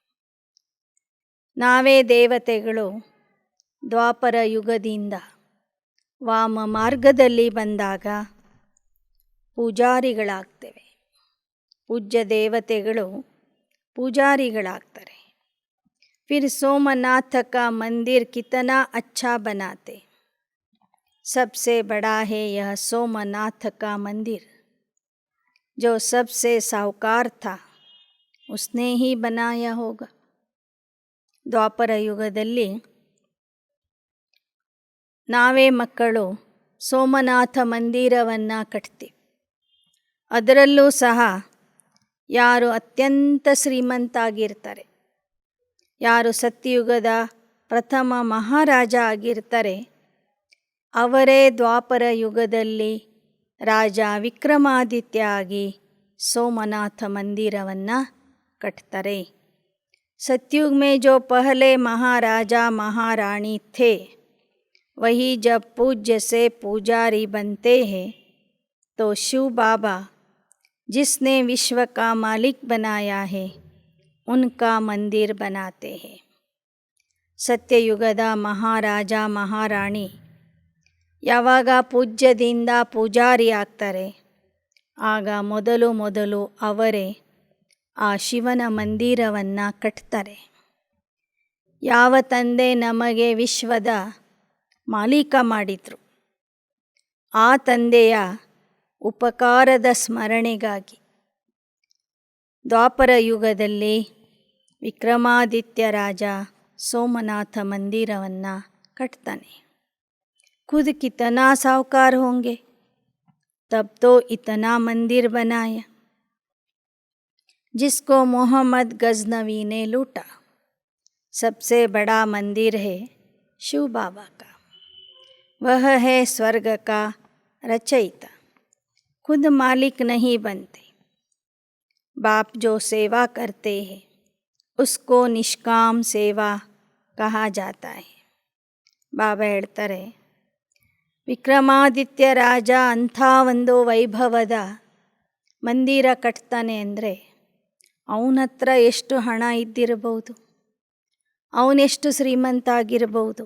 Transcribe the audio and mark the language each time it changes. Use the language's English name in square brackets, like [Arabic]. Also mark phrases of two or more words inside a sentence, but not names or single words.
[Kannada] ನಾವೇ ದೇವತೆಗಳು ದ್ವಾಪರ ಯುಗದಿಂದ ವಾಮ ಮಾರ್ಗದಲ್ಲಿ ಬಂದಾಗ ಪೂಜಾರಿಗಳಾಗ್ತೇವೆ. ಪೂಜ್ಯ ದೇವತೆಗಳು ಪೂಜಾರಿಗಳಾಗ್ತಾರೆ. [Hindi] फिर सोमनाथ का मंदिर कितना अच्छा बनाते. सबसे बड़ा है यह सोमनाथ का मंदिर. जो सबसे साहूकार था उसने ही बनाया होगा. [Kannada] ದ್ವಾಪರ ಯುಗದಲ್ಲಿ ನಾವೇ ಮಕ್ಕಳು ಸೋಮನಾಥ ಮಂದಿರವನ್ನು ಕಟ್ತೀವಿ. ಅದರಲ್ಲೂ ಸಹ ಯಾರು ಅತ್ಯಂತ ಶ್ರೀಮಂತಾಗಿರ್ತಾರೆ, ಯಾರು ಸತ್ಯಯುಗದ ಪ್ರಥಮ ಮಹಾರಾಜ ಆಗಿರ್ತಾರೆ, ಅವರೇ ದ್ವಾಪರ ಯುಗದಲ್ಲಿ ರಾಜ ವಿಕ್ರಮಾದಿತ್ಯ ಆಗಿ ಸೋಮನಾಥ ಮಂದಿರವನ್ನು ಕಟ್ತಾರೆ. [Hindi] सतयुग में जो पहले महाराजा महारानी थे वही जब पूज्य से पुजारी बनते हैं तो शिव बाबा जिसने विश्व का मालिक बनाया है उनका मंदिर बनाते हैं. [Kannada] ಸತ್ಯಯುಗದ ಮಹಾರಾಜ ಮಹಾರಾಣಿ ಯಾವಾಗ ಪೂಜ್ಯದಿಂದ ಪೂಜಾರಿ ಆಗ್ತಾರೆ ಆಗ ಮೊದಲು ಅವರೇ ಆ ಶಿವನ ಮಂದಿರವನ್ನು ಕಟ್ತಾರೆ. ಯಾವ ತಂದೆ ನಮಗೆ ವಿಶ್ವದ ಮಾಲೀಕ ಮಾಡಿದರು, ಆ ತಂದೆಯ ಉಪಕಾರದ ಸ್ಮರಣೆಗಾಗಿ ದ್ವಾಪರ ಯುಗದಲ್ಲಿ ವಿಕ್ರಮಾದಿತ್ಯ ರಾಜ ಸೋಮನಾಥ ಮಂದಿರವನ್ನು ಕಟ್ತಾನೆ. [Hindi] खुद कितना साहूकार होंगे तब तो इतना मंदिर बनाया. जिसको मोहम्मद गजनवी ने लूटा. सबसे बड़ा मंदिर है शिव बाबा का. वह है स्वर्ग का रचयिता. खुद मालिक नहीं बनते. बाप जो सेवा करते हैं उसको निष्काम सेवा कहा जाता है. [Kannada] ಬಾಬಾ ಹೇಳ್ತಾರೆ, ವಿಕ್ರಮಾದಿತ್ಯ ರಾಜ ಅಂಥ ಒಂದು ವೈಭವದ ಮಂದಿರ ಕಟ್ತಾನೆ ಅಂದರೆ ಅವನ ಹತ್ರ ಎಷ್ಟು ಹಣ ಇದ್ದಿರಬಹುದು, ಅವನೆಷ್ಟು ಶ್ರೀಮಂತ ಆಗಿರಬಹುದು.